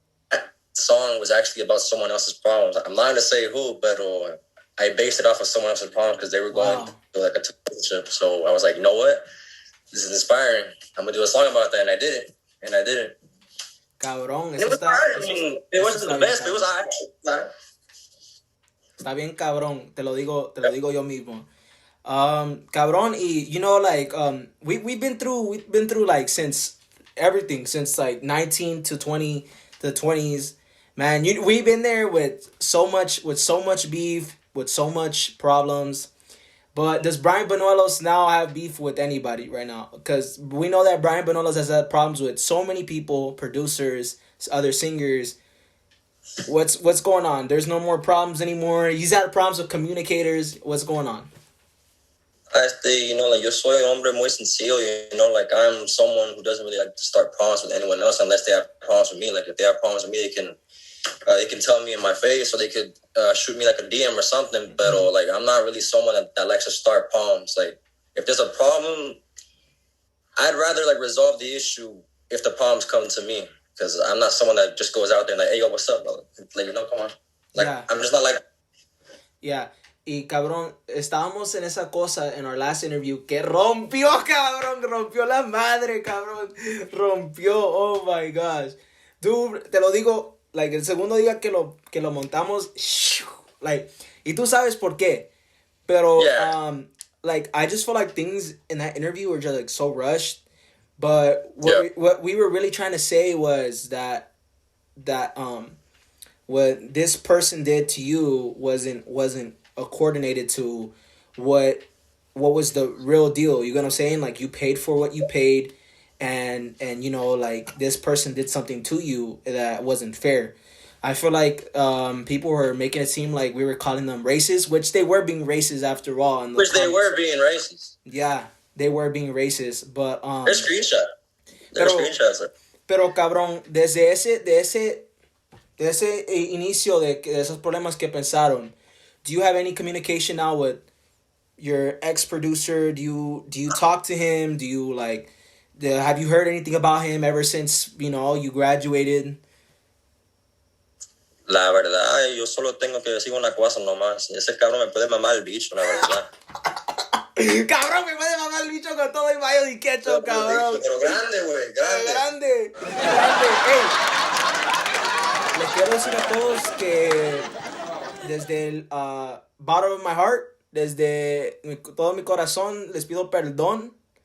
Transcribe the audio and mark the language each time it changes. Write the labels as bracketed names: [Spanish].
[English] That song was actually about someone else's problems. I'm not gonna say who, but I based it off of someone else's problems because they were going through like a relationship. So I was like, you know what? This is inspiring. I'm gonna do a song about that, and I did it. [Spanish] Cabrón, [English] And it was hard. I mean, it wasn't the best, but it was alright. [Spanish] Está bien cabrón, te lo digo yo mismo. Cabrón, y [English] like we've been through like since everything since like 19 to 20 to 20s. Man, we've been there with so much beef, with so much problems. But does Bryan Banuelos now have beef with anybody right now? Because we know that Bryan Banuelos has had problems with so many people, producers, other singers. What's going on? There's no more problems anymore. He's had problems with communicators. What's going on? [Spanish] Like yo soy un hombre muy sencillo. [English] Like I'm someone who doesn't really like to start problems with anyone else unless they have problems with me. Like if they have problems with me, they can tell me in my face, or they could shoot me like a DM or something. But like I'm not really someone that likes to start problems. Like if there's a problem, I'd rather like resolve the issue if the problems come to me, because I'm not someone that just goes out there and like, hey, yo, what's up, bro? Like, come on. Like, yeah. I'm just not like. Yeah. [Spanish] Y cabrón, estábamos en esa cosa en [English] our last interview [Spanish] que rompió, cabrón, rompió la madre, cabrón, rompió, [English] oh my gosh. [Spanish] Dude, te lo digo, like, el segundo día que lo montamos, like, y tú sabes por qué, pero, [English] yeah. Like, I just feel like things in that interview were just, like, so rushed, but what we were really trying to say was that what this person did to you wasn't coordinated to what was the real deal. You know what I'm saying? Like, you paid for what you paid, and like, this person did something to you that wasn't fair. I feel like people were making it seem like we were calling them racist, which they were being racist after all. They were being racist. Yeah, they were being racist, but there's screenshots. [Spanish] Pero cabrón, desde ese inicio de esos problemas que pensaron, [English] do you have any communication now with your ex-producer? Do you talk to him? Do you like, have you heard anything about him ever since, you graduated? [Spanish] La verdad, yo solo tengo que decir una cosa nomás. Ese cabrón me puede mamar el bicho, la verdad. Cabrón, me puede mamar el bicho con todo el mayo de ketchup, cabrón. Pero grande, güey, grande. Hey, les quiero decir a todos que desde el [English] bottom of my heart, [Spanish] desde todo mi corazón, les pido perdón.